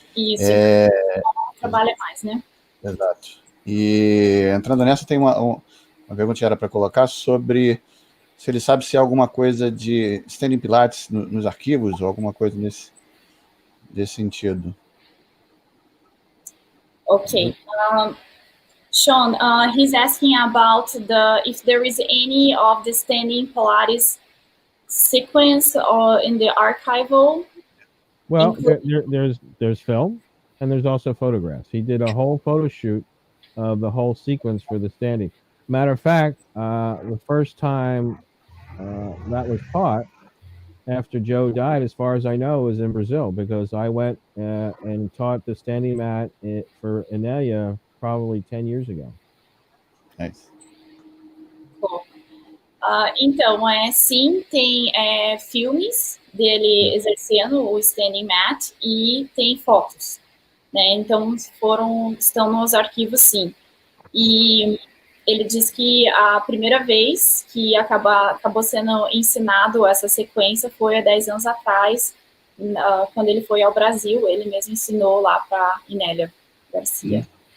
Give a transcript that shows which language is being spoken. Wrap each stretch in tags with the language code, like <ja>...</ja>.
<pt>Isso. Trabalha mais, né? Exato. E entrando nessa, tem uma pergunta que era para colocar sobre se ele sabe se há alguma coisa de standing pilates nos arquivos ou alguma coisa desse sentido. Ok.</pt> <en>Sean, he's asking about if there is any of the standing Pilates sequence or in the archival. Well, there's film and there's also photographs. He did a whole photo shoot of the whole sequence for the standing. Matter of fact, the first time that was taught after Joe died, as far as I know, was in Brazil, because I went and taught the standing mat for Enélia probably 10 years ago. Nice. Cool.</en> <pt>Então, sim, tem filmes dele exercendo o standing mat e tem fotos, né? Então, estão nos arquivos, sim. E ele diz que a primeira vez que acabou sendo ensinado essa sequência foi há 10 anos atrás, quando ele foi ao Brasil, ele mesmo ensinou lá para Enélia Garcia.</pt>